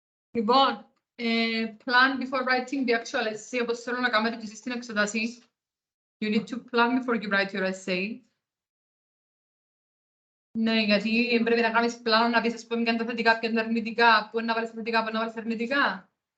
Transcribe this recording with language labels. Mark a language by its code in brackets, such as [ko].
[el] Λοιπόν, [en] plan before writing the actual essay, [el] όπως θέλω να κάνετε και εσείς στην εξετάση. [en] You need to plan before you write your essay. [el] Ναι, γιατί πρέπει να κάνεις πλάνο να πεις, ας πούμε, ποια είναι τα θετικά, ποια είναι τα αρνητικά, πού είναι να βάλεις θετικά, πού είναι να βάλεις αρνητικά.